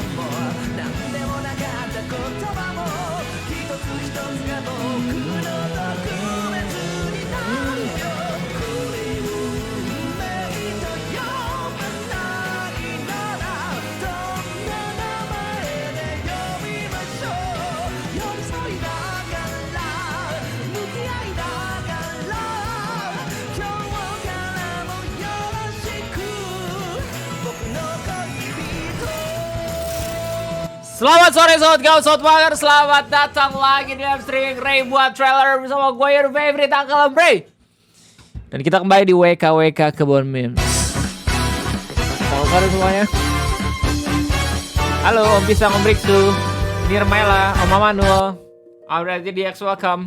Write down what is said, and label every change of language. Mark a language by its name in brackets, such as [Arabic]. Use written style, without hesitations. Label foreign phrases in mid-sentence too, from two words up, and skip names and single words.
[Japanese] もなんでもなかった言葉も一つ一つが僕の特別になるよこれを運命と呼ばないならどんな名前で呼びましょう寄り添いながら向き合いながら今日からもよろしく僕の恋人 [Indonesian] Selamat sore Sobat Gaul, Sobat Wanger. Selamat datang lagi di [English] live streaming [Indonesian] Ray buat trailer bersama gue [English] your favorite [Indonesian] Uncle Ray. Dan kita kembali di WKWK Kebon Memes. Selamat sore semuanya. Halo Om Pisang, Om Briksu, Nirmela, Om Mamanul, Om Razi DX, welcome.